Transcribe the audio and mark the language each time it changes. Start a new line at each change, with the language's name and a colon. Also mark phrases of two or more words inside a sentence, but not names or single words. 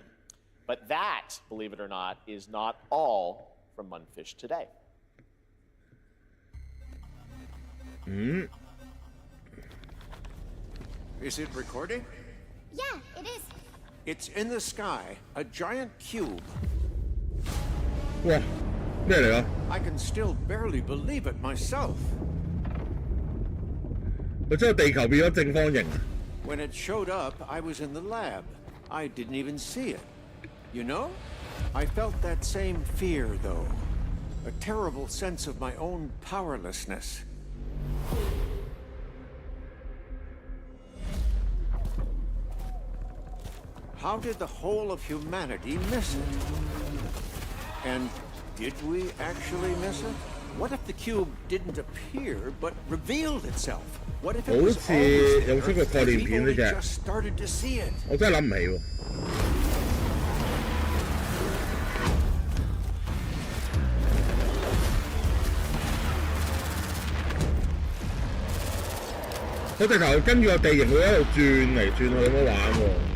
English: But that, believe it or not, is not all from Munfish today. Is it recording? Yeah, it is. It's in the sky, a giant cube.
Cantonese: 哇，咩嚟㗎？
English: I can still barely believe it myself.
Cantonese: 咪將個地球變咗正方形啊！
English: When it showed up, I was in the lab. I didn't even see it. You know, I felt that same fear, though. A terrible sense of my own powerlessness. How did the whole of humanity miss it? And did we actually miss it? What if the cube didn't appear, but revealed itself? What if it was always there, and we've only just started to see it?
Cantonese: 我真係諗唔起喎。佢直頭跟住個地形會喺度轉嚟轉去咁樣玩喎。